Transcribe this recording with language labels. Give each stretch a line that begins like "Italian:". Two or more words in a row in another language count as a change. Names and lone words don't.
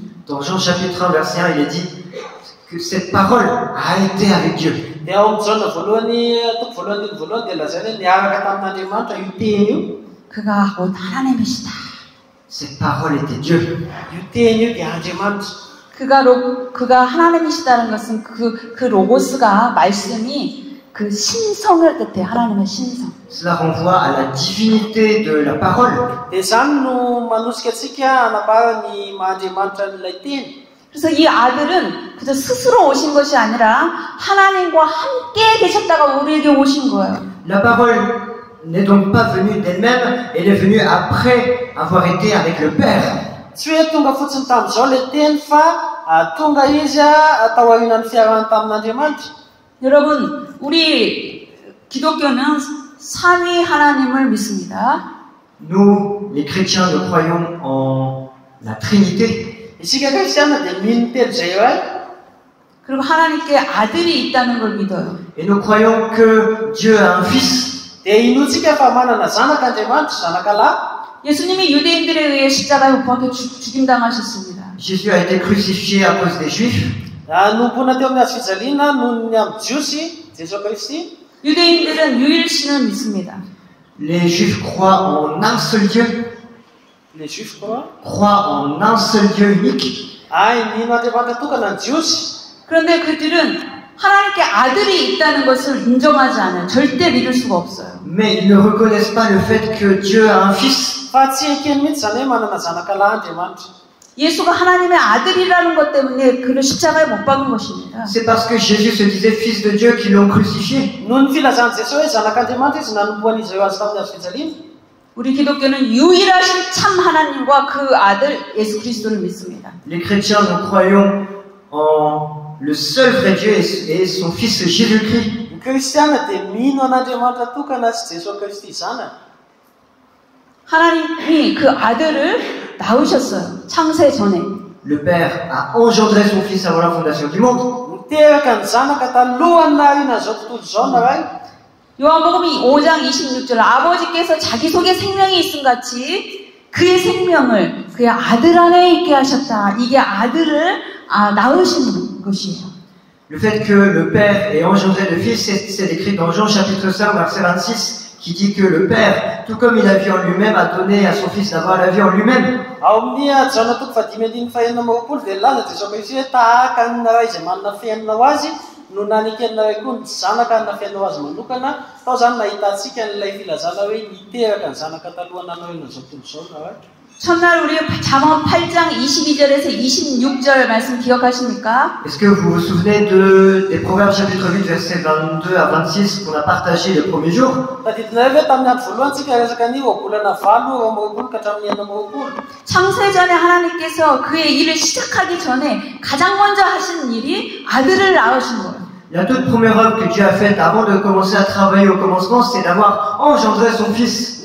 French: Dans Jean chapitre 1 verset 1, il est dit que cette parole a été avec Dieu.
Malagasy: Dia ao amin'ny Jaona voalohany toko voalohany teny voalohany dia lazaina hoe niaraka tamin'Andriamanitra io teny io.
Korean: 그가 곧 하나님이시다.
French: Cette parole était Dieu.
Malagasy: Io teny io dia Andriamanitra.
Korean: 그가 하나님이시다는 것은 그 로고스가 말씀이 그 신성을 뜻해요. 하나님의 신성.
French: Cela renvoie à la divinité de la parole.
Malagasy: Dia izany no manosika antsika hanambarany mahandriamanitra n'ilay teny.
Korean: 그래서 이 아들은 그저 스스로 오신 것이 아니라 하나님과 함께 계셨다가 우리에게 오신 거예요.
French: La parole n'est donc pas venue d'elle-même, elle est venue après avoir été avec le Père.
Malagasy: Tsy hoe tonga fotsiny tamin'izao ilay teny fa tonga izy tao aorian'ny fiarahany tamin'Andriamanitra.
Korean: 여러분, 우리 기독교는 삼위 하나님을 믿습니다.
French: Nous, les chrétiens, nous croyons en la Trinité.
Malagasy: Isika kristiana dia mino telo zay eo ay.
Korean: 그리고 하나님께 아들이 있다는 걸 믿어요.
French: Et nous croyons que Dieu a un fils.
Malagasy: Dia inotsika fa manana zanak'Andriamanitra, zanak'alahy.
Korean: 예수님이 유대인들에 의해 십자가에 못 박혀 죽임당하셨습니다.
French: Jésus a été crucifié à cause des Juifs.
Malagasy: Nombona teo amin'ny hazo fijaliana noho ny amin'ny jiosy, Jesosy Kristy.
Korean: 유대인들은 유일신을 믿습니다.
French: Les Juifs croient en un seul Dieu. Les Juifs croient en un seul Dieu unique.
Malagasy: mino Andriamanitra tokana ny jiosy.
Korean: 그런데 그들은 하나님께 아들이 있다는 것을 인정하지 않아요. 절대 믿을 수가 없어요.
French: Mais ils ne reconnaissent pas le fait que Dieu a un fils.
Malagasy: Fa tsy ekeny mihitsy zany hoe manana zanak'alahy Andriamanitra.
Korean: 예수가 하나님의 아들이라는 것 때문에 그를 십자가에 못 박은 것입니다.
French: C'est parce que Jésus se disait fils de Dieu qu'ils l'ont crucifié.
Malagasy: Noho ny filazany Jesosy hoe zanak'Andriamanitra izy nanombohan'izy eo azy tamin'ny hazo fijaliana.
Korean: 우리 기독교는 유일하신 참 하나님과 그 아들 예수 그리스도를 믿습니다.
French: Les chrétiens, nous croyons en le seul vrai Dieu et son fils Jésus-Christ.
Malagasy: Ny kristiana dia mino an'Andriamanitra tokana sy Jesosy Kristy zana.
Korean: 하나님이 그 아들을 낳으셨어요. 창세 전에.
French: Le Père a engendré son fils avant la fondation du monde.
Malagasy: Niteraka ny zanaka talohany nahariana zao tontolo zao naray.
Korean: 요한복음 5장 26절 아버지께서 자기 속에 생명이 있음 같이 그의 생명을 그의 아들 안에 있게 하셨다. 이게 아들을 낳으신 것이에요.
French: Le fait que le Père ait engendré le Fils, c'est écrit dans Jean chapitre 5, verset 26, qui dit que le Père, tout comme il a vu en lui-même, a donné à son Fils d'avoir la vie en lui-même.
Malagasy: Ao amin'ny Jana toko fadimy andiny fahaenina amam-polo dia laza Jesosy Kristy hoe tahaka ny naray izay manana fiainana ho azy no nanikeny naray koa ny zanaka hanana fiainana ho azy manokana. Tao zany nahita antsika n'ilay filazana hoe niteraka ny zanaka talohany nanao zao tontolo zao naray.
Korean: 첫날 우리 잠언 8장 22절에서 26절 말씀 기억하십니까?
French: Est-ce que vous vous souvenez des Proverbes chapitre 8, versets 22 à 26 qu'on a partagé le premier jour?
Malagasy: Tadidinay hoe tamin'ny andro voalohany tsika resaka ny volana 8 ka hatramin'ny 9
Korean: 창세전에 하나님께서 그의 일을 시작하기 전에 가장 먼저 하신 일이 아들을 낳으신 거예요.
French: La toute première œuvre que Dieu a faite avant de commencer à travailler au commencement, c'est d'avoir engendré son Fils.